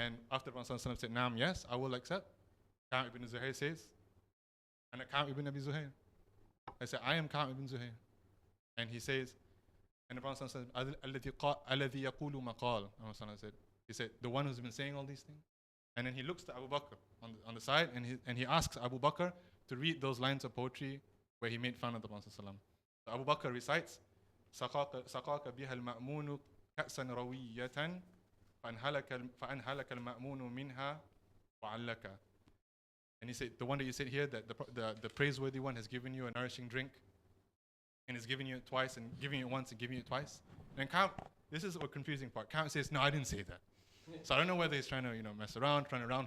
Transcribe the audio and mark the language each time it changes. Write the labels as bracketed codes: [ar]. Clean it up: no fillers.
[en] And after the Prophet ﷺ said, Naam, yes, I will accept, Ka'b ibn Zuhair says, and Ka'b ibn Abi Zuhair. I said, I am Ka'b ibn Zuhair. And he says, And the Prophet said, [ar] الذي يقول مقال. [en] He said, the one who's been saying all these things. And then he looks to Abu Bakr on the side, and he asks Abu Bakr to read those lines of poetry where he made fun of the Prophet. So Abu Bakr recites, [ar] سقاك بها المأمون كأسا روية فأنهلك المأمون منها وعلك. [en] And he said, the one that you said here, that the praiseworthy one has given you a nourishing drink, and is giving you it twice, and giving it once, and giving it twice. And Ka'b, this is a confusing part. Ka'b says, no, I didn't say that. So I don't know whether he's trying to, mess around, turn around.